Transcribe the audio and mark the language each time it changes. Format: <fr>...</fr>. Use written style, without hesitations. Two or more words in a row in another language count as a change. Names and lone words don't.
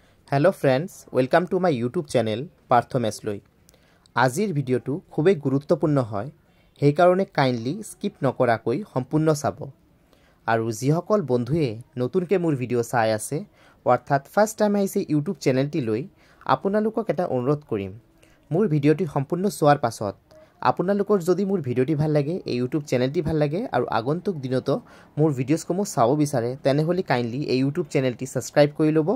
<en>hello friends welcome to my YouTube channel पार्थ मेसलई।</en> <as>আজিৰ ভিডিঅ'টো খুবেই गुरुत्वपूर्ण হয় সেইকাৰণে কাইন্ডলি স্কিপ নকৰাকৈ সম্পূৰ্ণ চাব। আৰু যিসকল বন্ধুৱে নতুনকৈ মোৰ ভিডিঅ' চাই আছে অৰ্থাৎ</as> <en>first time</en> <as>আহিছে ইউটিউব চেনেলটিলৈ আপোনালোকক এটা অনুৰোধ কৰিম, মোৰ ভিডিঅ'টি সম্পূৰ্ণ চোৱাৰ পাছত আপোনালোকৰ যদি মোৰ ভিডিঅ'টি ভাল লাগে, এই ইউটিউব চেনেলটি ভাল লাগে আৰু আগন্তুক দিনতো মোৰ ভিডিঅ'সমূহ চাব বিচাৰে তেনেহ'লে কাইন্ডলি এই ইউটিউব চেনেলটি সাবস্ক্ৰাইব কৰি ল'ব।</as>